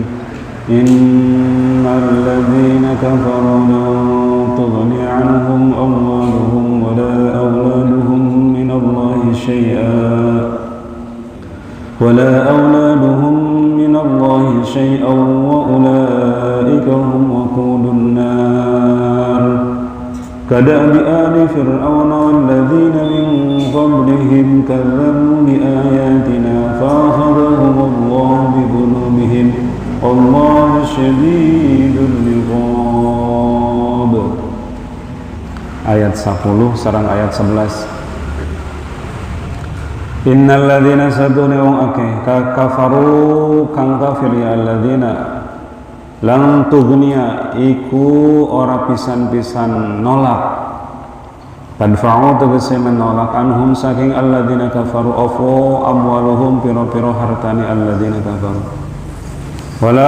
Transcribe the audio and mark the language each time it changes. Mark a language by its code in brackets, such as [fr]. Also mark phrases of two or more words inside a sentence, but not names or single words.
[ar] إن الذين كفروا لن تغني عنهم أموالهم ولا أولادهم من الله شيئا وأولئك هم وقود النار. كدأب آل فرعون والذين من قبلهم كذبوا بآياتنا فأخذهم الله بذنوبهم والله شديد العقاب. [su] Ayat 10 sareng ayat 11. [ar] إن الذين سدوني كفروا [jv] kang kafir ya [ar] الذين لن تغني [jv] iku ora pisan-pisan nolak padfa'u tegese menolak anhum saking [ar] الذين كفروا أفو أموالهم [jv] piro-piro hartani [ar] الذين كفروا ولا